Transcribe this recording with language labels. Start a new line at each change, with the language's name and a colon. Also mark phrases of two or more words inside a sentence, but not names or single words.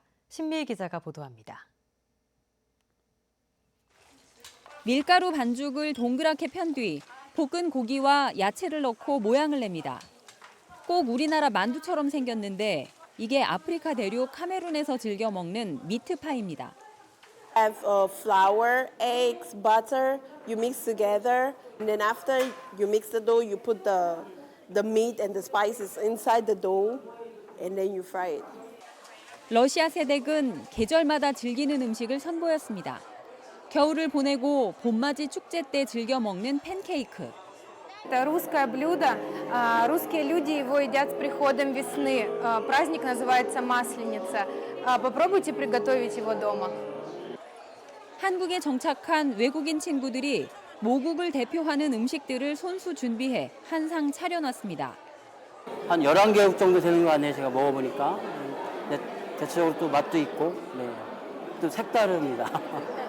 Korean: 신미희 기자가 보도합니다. 밀가루 반죽을 동그랗게 편 뒤 볶은 고기와 야채를 넣고 모양을 냅니다. 꼭 우리나라 만두처럼 생겼는데 이게 아프리카 대륙 카메룬에서 즐겨 먹는 미트파이입니다.
English: Have flour, eggs, butter. You mix together, and then after you mix the dough, you put the meat and the spices inside the dough, and then you fry it.
Korean: 러시아 세댁은 계절마다 즐기는 음식을 선보였습니다. 겨울을 보내고 봄맞이 축제 때 즐겨 먹는 팬케이크.
Russian: Это русское блюдо. Русские люди его едят с приходом весны. Праздник называется Масленица. Попробуйте приготовить его дома.
Korean: 한국에 정착한 외국인 친구들이 모국을 대표하는 음식들을 손수 준비해 한 상 차려놨습니다. 한 11개국 정도 되는 거 같네요. 제가 먹어보니까. 대체적으로 또 맛도 있고 또 색다릅니다.